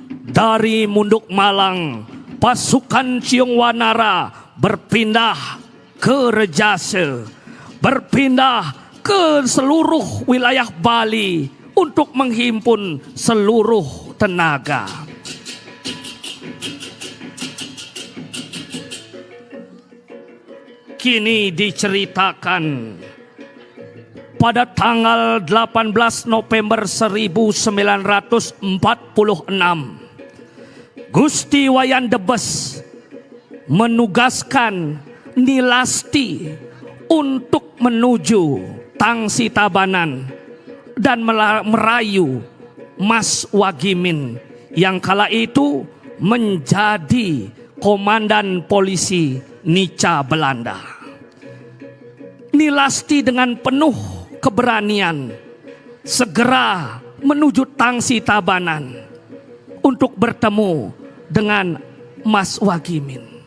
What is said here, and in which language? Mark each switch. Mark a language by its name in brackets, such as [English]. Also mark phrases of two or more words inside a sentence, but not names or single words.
[Indonesian] Dari Munduk Malang, pasukan Ciong Wanara berpindah ke Rejase, berpindah ke seluruh wilayah Bali untuk menghimpun seluruh tenaga. Kini diceritakan pada tanggal 18 November 1946, Gusti Wayan Debes menugaskan Nilasti untuk menuju Tangsi Tabanan dan merayu Mas Wagimin yang kala itu menjadi komandan polisi Nica Belanda. Nilasti dengan penuh keberanian segera menuju Tangsi Tabanan untuk bertemu dengan Mas Wagimin.